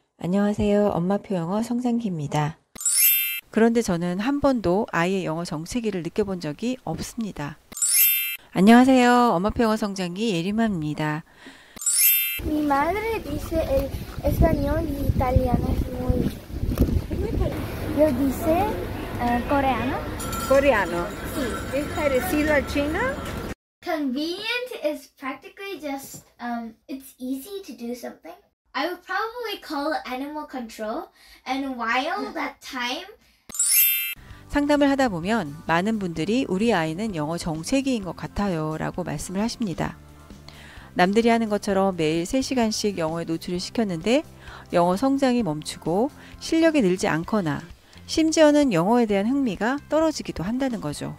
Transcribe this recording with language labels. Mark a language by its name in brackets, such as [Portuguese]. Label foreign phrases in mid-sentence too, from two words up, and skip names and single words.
[Korean] 안녕하세요. 엄마표 영어 성장기입니다. 그런데 저는 한 번도 아이의 영어 정체기를 느껴본 적이 없습니다. 안녕하세요. 엄마표 영어 성장기 예림아입니다. [Spanish] Mi madre dice el español y italiano es muy... Yo dice coreano. Coreano. Sí. ¿Es parecido al chino? [English] Convenient is practically just, it's easy to do something. I would probably call it animal control, and while that time... [Korean] 상담을 하다 보면 많은 분들이 우리 아이는 영어 정체기인 것 같아요 라고 말씀을 하십니다. 남들이 하는 것처럼 매일 3시간씩 영어에 노출을 시켰는데 영어 성장이 멈추고 실력이 늘지 않거나 심지어는 영어에 대한 흥미가 떨어지기도 한다는 거죠.